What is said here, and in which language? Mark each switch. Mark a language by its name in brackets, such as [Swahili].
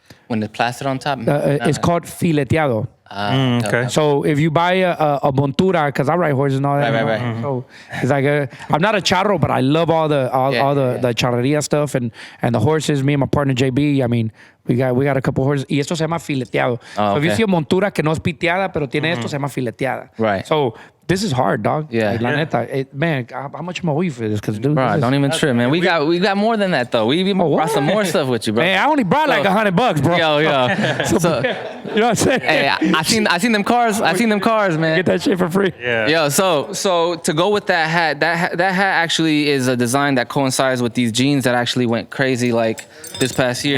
[English] When it's plastered on top? It's called fileteado. Okay. So if you buy a montura, because I ride horses and all that. Right. Mm-hmm. So it's like I'm not a charro, but I love all the charreria stuff and the horses. Me and my partner JB, I mean, we got a couple horses. [Spanish] Y esto se llama fileteado. [English] So if you see a [Spanish] montura que no es piteada, pero tiene esto, se llama fileteada. [English] Right. So this is hard, dog. Yeah. Like, [Spanish] la neta, [English] man, how much am I owe you for this? Because dude, bro, don't even trip, man. We got more than that though. We even brought some more stuff with you, bro. Man, I only brought like $100, bro. Yo. So, you know what I'm saying? Hey, I seen them cars. Man. Get that shit for free. Yeah. Yo, so to go with that hat, that hat actually is a design that coincides with these jeans that actually went crazy like this past year.